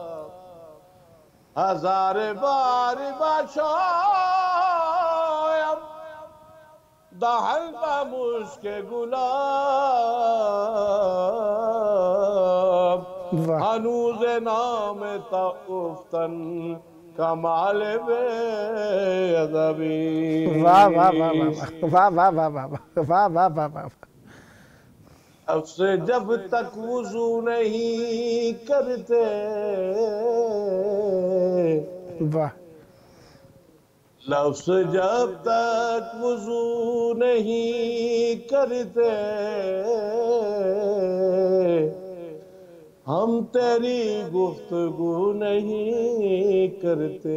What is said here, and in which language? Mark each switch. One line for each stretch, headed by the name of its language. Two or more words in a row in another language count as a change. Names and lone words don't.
Persian: ہزار بار بخشایم دہن ز مشک گناہ. ہنوز نام تا گفتن کمال بے ادبی. واہ واہ واہ واہ واہ واہ واہ واہ واہ واہ واہ.
Urdu: اب سے جب تک وضو نہیں کرتے واہ. لفظ جب تک وضو نہیں کرتے ہم تیری گفتگو نہیں کرتے.